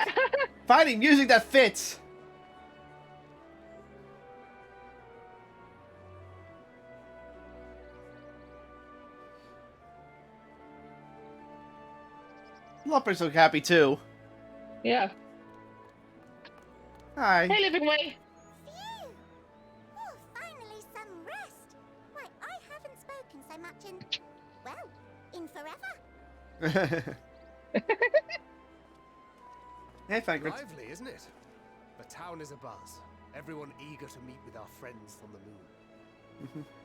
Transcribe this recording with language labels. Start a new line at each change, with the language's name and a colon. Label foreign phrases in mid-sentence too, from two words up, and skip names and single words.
English: Finding music that fits. Lopper's so happy too. Yeah. Hi. Hey, Livingway. Phew! Oh, finally some rest. Why, I haven't spoken so much in, well, in forever. Hey, Frankfurt. Lively, isn't it? The town is abuzz. Everyone eager to meet with our friends from the moon.